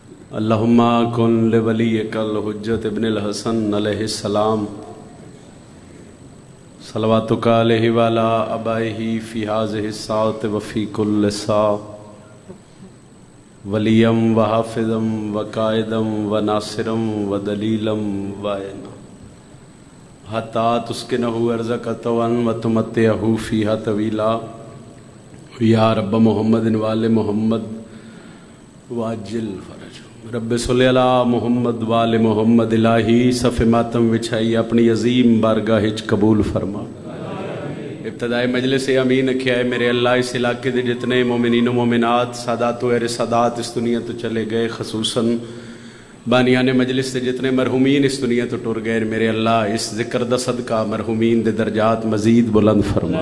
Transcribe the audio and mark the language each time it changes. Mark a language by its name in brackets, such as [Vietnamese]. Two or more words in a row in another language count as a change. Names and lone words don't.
[Arabic] اللہم کن لولیک الحجت ابن الحسن علیہ السلام صلواتک علیہ وعلی آبائہ فی ہذہ الساعۃ وفی کل ساعۃ ولیم وحافظم وقائدم وناصرم ودلیلم وعینا حتی تسکنہ ارضک طوعا وتمتعہ فیہا طویلا یا رب محمد وآل محمد واجل فرج رب صلی اللہ محمد وآل محمد [Punjabi] الہی صف ماتم وچھائی اپنی عظیم بارگاہ قبول فرما۔ ابتدائی مجلس امین کیا ہے میرے اللہ اس علاقے دے جتنے مومنین و مومنات سادات و اہل سادات اس دنیا تو چلے گئے، خصوصاً بانیان مجلس دے جتنے مرحومین اس دنیا تو ٹر گئے، میرے اللہ اس ذکر دا صدقہ مرحومین دے درجات مزید بلند فرما۔